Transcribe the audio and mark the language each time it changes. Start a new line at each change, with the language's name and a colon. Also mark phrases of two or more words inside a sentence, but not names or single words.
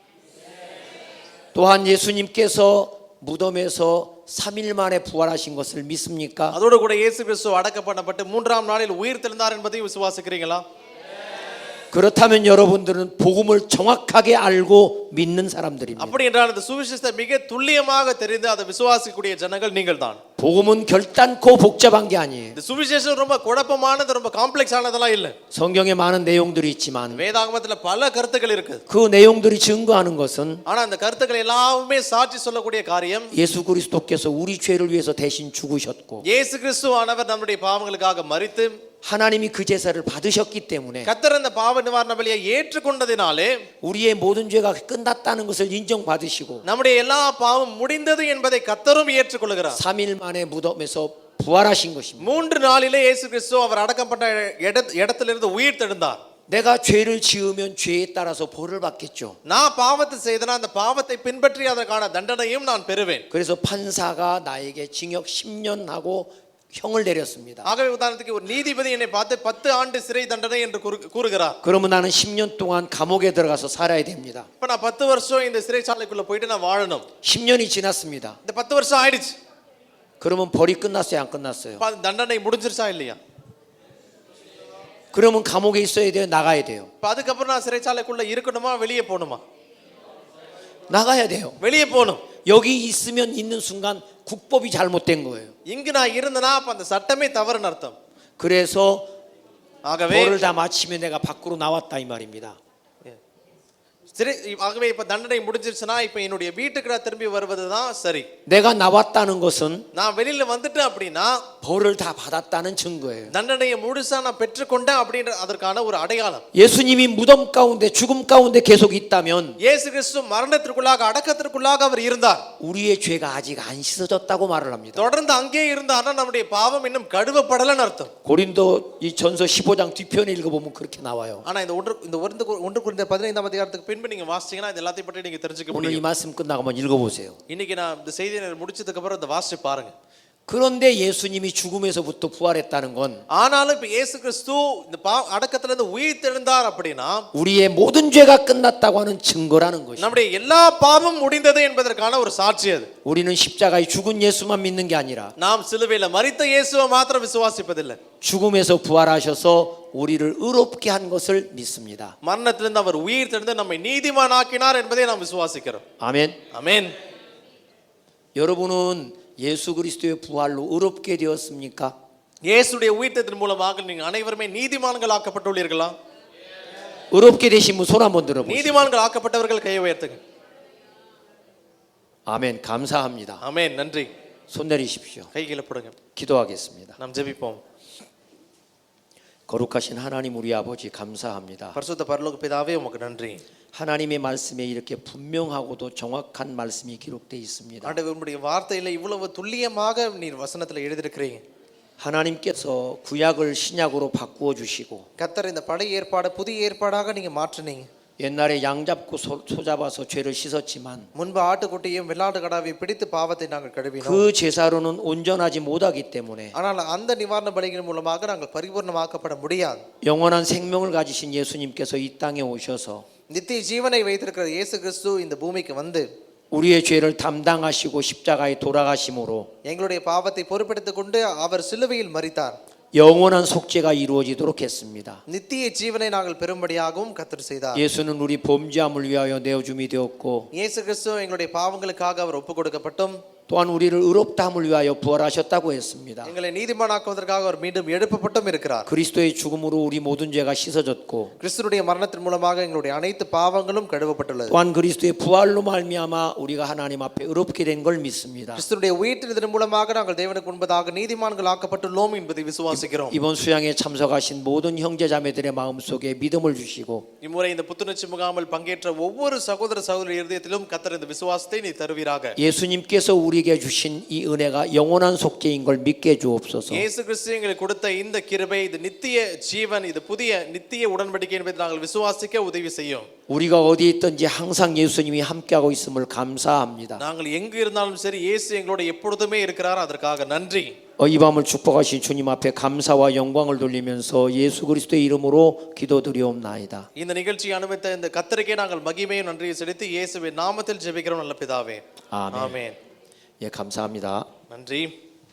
Korean: 또한 예수님께서 무덤에서 3일 만에 부활하신 것을 믿습니까?
Tamil: அதோடு கூட இயேசு கிறிஸ்து அடக்கம் பண்ணப்பட்டு மூன்றாம் நாளில் உயிர் தெழுந்தார் என்பதை விசுவாசிக்கிறீங்களா?
Korean: 그렇다면 여러분들은 복음을 정확하게 알고 믿는 사람들입니다.
Tamil: அப்படி என்றால் இந்த சுவிசேஷத்தை மிக துல்லியமாக தெரிந்து அதை விசுவாசிக்கக்கூடிய ஜனங்கள் நீங்கள்தான்.
Korean: 복음은 결단코 복잡한 게 아니에요.
Tamil: இந்த சுவிசேஷம் ரொம்ப குழப்பமானது, ரொம்ப காம்ப்ளெக்ஸ் ஆனதெல்லாம் இல்ல.
Korean: 성경에 많은 내용들이 있지만
Tamil: வேதாகமத்துல பல கருத்துக்கள் இருக்கு.
Korean: 그 내용들이 증거하는 것은
Tamil: ஆனா அந்த கருத்துக்கள் எல்லாமே சாட்சி சொல்லக்கூடிய காரியம்
Korean: 예수 그리스도께서 우리 죄를 위해서 대신 죽으셨고
Tamil: இயேசு கிறிஸ்துவானவர் நம்முடைய பாவங்களுக்காக மரித்து
Korean: 하나님이 그 제사를 받으셨기 때문에
Tamil: கர்த்தர் அந்த பாவ நிவாரண பலியை ஏற்றுக்கொண்டதினாலே
Korean: 우리의 모든 죄가 끝났다는 것을 인정받으시고
Tamil: நம்முடைய எல்லா பாவம் முடிந்தது என்பதை கர்த்தரும் ஏற்றுக்கொள்கிறார்.
Korean: 3일 만에 무덤에서 부활하신 것입니다.
Tamil: 3 நாளிலே இயேசு கிறிஸ்து அவர் அடக்கப்பட்ட இடத்திலிருந்து உயிர் தெழுந்தார்.
Korean: 내가 죄를 지으면 죄에 따라서 벌을 받겠죠.
Tamil: நான் பாவத்தை செய்தனா அந்த பாவத்தை பின்பற்றி அதற்கான தண்டனையும் நான் பெறுவேன்.
Korean: 그래서 판사가 나에게 징역 10년 하고 형을 내렸습니다.
Tamil: ஆகவே உதாரணத்துக்கு ஒரு நீதிபதி என்னை பார்த்து 10 ஆண்டு சிறை தண்டனை என்று கூறுகிறார்.
Korean: 그러면 나는 10년 동안 감옥에 들어가서 살아야 됩니다.
Tamil: இப்ப நான் 10 வருஷம் இந்த சிறைச்சாலைக்குள்ள போயிட்டு நான் வாழணும்.
Korean: 10년이 지났습니다.
Tamil: இந்த 10 வருஷம் ஆயிடுச்சு.
Korean: 그러면 벌이 끝났어요, 안 끝났어요?
Tamil: தண்டனை முடிஞ்சிருச்சா இல்லையா?
Korean: 그러면 감옥에 있어야 돼요, 나가야 돼요?
Tamil: இப்ப அதுக்கப்புறம் நான் சிறைச்சாலைக்குள்ள இருக்கணுமா வெளியே போகணுமா?
Korean: 나가야 돼요.
Tamil: வெளியே போகணும்.
Korean: 여기 있으면 있는 순간 국법이 잘못된 거예요.
Tamil: இங்கு நான் இருந்தனா அப்ப அந்த சட்டமே தவறுன்னு அர்த்தம்.
Korean: 그래서
Tamil: ஆகவே
Korean: 벌을 다 마치면 내가 밖으로 나왔다 이 말입니다.
Tamil: ஆகவே இப்ப தண்டனை முடிஞ்சிருச்சுனா இப்ப என்னுடைய வீட்டுக்கு நான் திரும்பி வருவதுதான் சரி.
Korean: 내가 나왔다는 것은
Tamil: நான் வெளியில வந்துட்டேன் அப்படினா
Korean: 벌을 다 받았다는 증거예요.
Tamil: தண்டனையை முழுசா நான் பெற்றுக்கொண்டேன் அப்படின்ற அதற்கான ஒரு அடையாளம்.
Korean: 예수님이 무덤 가운데 죽음 가운데 계속 있다면
Tamil: இயேசு கிறிஸ்து மரணத்திற்குள்ளாக அடக்கத்திற்குள்ளாக அவர் இருந்தார்.
Korean: 우리의 죄가 아직 안 씻어졌다고 말을 합니다.
Tamil: தொடர்ந்து அங்கே இருந்தார்னா நம்முடைய பாவம் இன்னும் கழுவப்படலன்னு அர்த்தம்.
Korean: 고린도 이 전서 15장 뒤편에 읽어보면 그렇게 나와요.
Tamil: ஆனா இந்த 1 கொரிந்தியர் 15ஆம் அதிகாரத்துக்கு பின்பு நீங்க வாசிச்சீங்கன்னா இது எல்லாத்தையும் பற்றி நீங்க தெரிஞ்சுக்க
Korean: 오늘 이
Tamil: முடியும்.
Korean: 말씀 끝나고 한번 읽어보세요.
Tamil: இன்னைக்கு நான் இந்த செய்தியை முடிச்சதுக்கு அப்புறம் இந்த வாசிச்சு பாருங்க.
Korean: 그런데 예수님이 죽음에서부터 부활했다는 건
Tamil: ஆனாலும் இப்ப இயேசு கிறிஸ்து இந்த அடக்கத்துல இருந்து உயிர் தெழுந்தார் அப்படினா
Korean: 우리의 모든 죄가 끝났다고 하는 증거라는 것이죠.
Tamil: நம்முடைய எல்லா பாவம் முடிந்தது என்பதற்கான ஒரு சாட்சி அது.
Korean: 우리는 십자가에 죽은 예수만 믿는 게 아니라
Tamil: நாம் சிலுவையில மரித்த இயேசுவை மாத்திரம் விசுவாசிப்பதில்லை.
Korean: 죽음에서 부활하셔서 우리를 의롭게 한 것을 믿습니다.
Tamil: மரணத்திலிருந்து அவர் உயிர் தெழுந்து நம்மை நீதிமானாக்கினார் என்பதை நாம் விசுவாசிக்கிறோம்.
Korean: 아멘.
Tamil: ஆமென்.
Korean: 여러분은 예수 그리스도의 부활로 의롭게 되었습니까?
Tamil: இயேசுடைய உயிர்த்தெழுதலின் மூலமாக நீங்கள் அனைவருமே நீதிமான்கள் ஆக்கப்பட்டுள்ளீர்களா?
Korean: 의롭게 되신 분 손 한번 들어보세요.
Tamil: நீதிமான்கள் ஆக்கப்பட்டவர்கள் கையை உயர்த்துங்க.
Korean: 아멘. 감사합니다.
Tamil: ஆமென். நன்றி.
Korean: 손 내리십시오.
Tamil: கை கீழே போடுங்க.
Korean: 기도하겠습니다.
Tamil: நாம் ஜெபிப்போம்.
Korean: 거룩하신 하나님 우리 아버지 감사합니다.
Tamil: பரிசுத்த பரலோக பிதாவே உமக்கு நன்றி.
Korean: 하나님의 말씀에 이렇게 분명하고도 정확한 말씀이 기록되어 있습니다.
Tamil: ஆண்டவரே உம்முடைய வார்த்தையில இவ்வளவு துல்லியமாக நீர் வசனத்துல எழுதியிருக்கிறீங்க.
Korean: 하나님께서 구약을 신약으로 바꾸어 주시고
Tamil: கர்த்தர் இந்த பழைய ஏற்பாடு புதிய ஏற்பாடாக நீங்க மாற்றினீங்க.
Korean: 옛날에 양 잡고 소 잡아서 죄를 씻었지만
Tamil: முன்பு ஆட்டுக்குட்டியும் வெள்ளாட்டு கடாவையும் பிடித்து பாவத்தை நாங்கள் கழுவினோம்.
Korean: 그 제사로는 온전하지 못하기 때문에
Tamil: ஆனால் அந்த நிவாரண பலிகளின் மூலமாக நாங்கள் பரிபூர்ணமாக்கப்பட முடியாது.
Korean: 영원한 생명을 가지신 예수님께서 이 땅에 오셔서
Tamil: நித்திய ஜீவனை வைத்திருக்கிற இயேசு கிறிஸ்து இந்த பூமிக்கு வந்து
Korean: 우리의 죄를 담당하시고 십자가에 돌아가심으로
Tamil: எங்களுடைய பாவத்தை பொறுப்பெடுத்துக் கொண்டு அவர் சிலுவையில் மரித்தார்.
Korean: 영원한 속죄가 이루어지도록 했습니다.
Tamil: நித்திய ஜீவனை நாங்கள் பெறும்படியாகவும் கர்த்தர் செய்தார்.
Korean: 예수는 우리 범죄함을 위하여 내어줌이 되었고
Tamil: இயேசு கிறிஸ்து எங்களுடைய பாவங்களுக்காக அவர் ஒப்புக் கொடுக்கப்பட்டும்
Korean: 또한 우리를 의롭다함을 위하여 부활하셨다고 했습니다.
Tamil: எங்களை நீதிமானாக்குவதற்காக அவர் மீண்டும் எழுப்பப்பட்டும் இருக்கிறார்.
Korean: 그리스도의 죽음으로 우리 모든 죄가 씻어졌고
Tamil: கிறிஸ்துடைய மரணத்தின் மூலமாக எங்களுடைய அனைத்து பாவங்களும் கழுவப்பட்டுள்ளது.
Korean: 또한 그리스도의 부활로 말미암아 우리가 하나님 앞에 의롭게 된 걸 믿습니다.
Tamil: கிறிஸ்துடைய உயிர்த்தெழுதலின் மூலமாக நாங்கள் தேவனுக்கு முன்பதாக நீதிமான்கள் ஆக்கப்பட்டுள்ளோம் என்பதை விசுவாசிக்கிறோம்.
Korean: 이번 수양에 참석하신 모든 형제 자매들의 마음속에 믿음을 주시고
Tamil: இம்முறை இந்த புத்துணர்ச்சி முகாமில் பங்கேற்ற ஒவ்வொரு சகோதர சகோதரி இருதயத்திலும் கர்த்தர் இந்த விசுவாசத்தை நீ தருவீராக.
Korean: 예수님께서 우리에게 주신 이 은혜가 영원한 속죄인 걸 믿게 주옵소서.
Tamil: இயேசு கிறிஸ்து எங்களுக்கு கொடுத்த இந்த கிருபை இது நித்திய ஜீவன் இது புதிய நித்திய உடன்படிக்கை என்பதை நாங்கள் விசுவாசிக்க உதவி செய்யும்.
Korean: 우리가 어디 있든지 항상 예수님이 함께하고 있음을 감사합니다.
Tamil: நாங்கள் எங்கு இருந்தாலும் சரி இயேசு எங்களோட எப்பொழுதுமே இருக்கிறார். அதற்காக நன்றி.
Korean: 이 밤을 축복하신 주님 앞에 감사와 영광을 돌리면서 예수 그리스도의 이름으로 기도드리옵나이다.
Tamil: இந்த நிகழ்ச்சியை அனுமதித்த இந்த கர்த்தருக்கே நாங்கள் மகிமையும் நன்றியை செலுத்தி இயேசுவின் நாமத்தில் ஜெபிக்கிறோம் நல்ல பிதாவே. ஆமென். ஆமென்.
Korean: 예, 감사합니다.
Tamil: நன்றி.